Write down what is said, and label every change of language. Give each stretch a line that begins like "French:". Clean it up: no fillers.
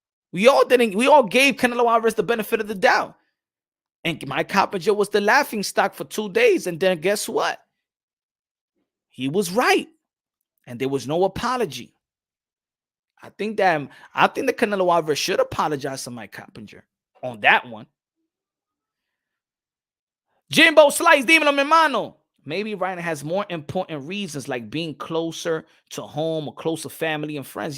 English: We all gave Canelo Alvarez the benefit of the doubt. And Mike Coppinger was the laughing stock for 2 days. And then guess what? He was right. And there was no apology. I think that Canelo Alvarez should apologize to Mike Coppinger on that one.
Spanish: Jimbo Slice, dímelo, mi hermano.
English: Maybe Ryan has more important reasons like being closer to home or closer family and friends.